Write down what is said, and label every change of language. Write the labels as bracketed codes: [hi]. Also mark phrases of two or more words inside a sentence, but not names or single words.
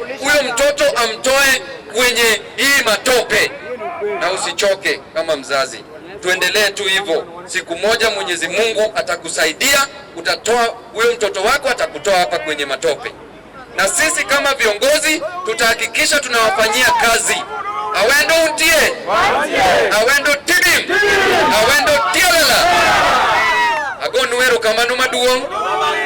[sw] Huyo mtoto amtoe kwenye hii matope. Na usichoke kama mzazi, tuendelee tu hivyo. Siku moja Mwenyezi Mungu atakusaidia, utatoa huyo mtoto wako, atakutoa hapa kwenye matope. Na sisi kama viongozi tutahakikisha tunawafanyia kazi. [luo] Awendo untie, Awendo tidim, Awendo tialala. Ago nuero kamanu maduong.